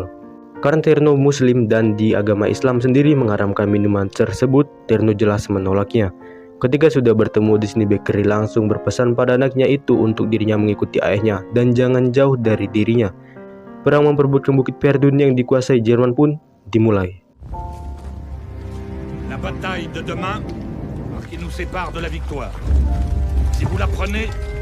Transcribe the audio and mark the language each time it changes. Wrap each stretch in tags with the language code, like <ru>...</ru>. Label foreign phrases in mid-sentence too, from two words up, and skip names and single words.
<id>Karena Terno Muslim dan di agama Islam sendiri mengharamkan minuman tersebut, Terno jelas menolaknya. Ketika sudah bertemu di sini Bakri langsung berpesan pada anaknya itu untuk dirinya mengikuti ayahnya dan jangan jauh dari dirinya. Perang memperebutkan Bukit Verdun yang dikuasai Jerman pun dimulai.</id> <fr>La bataille de demain qui nous sépare de la victoire. Si vous la prenez,</fr>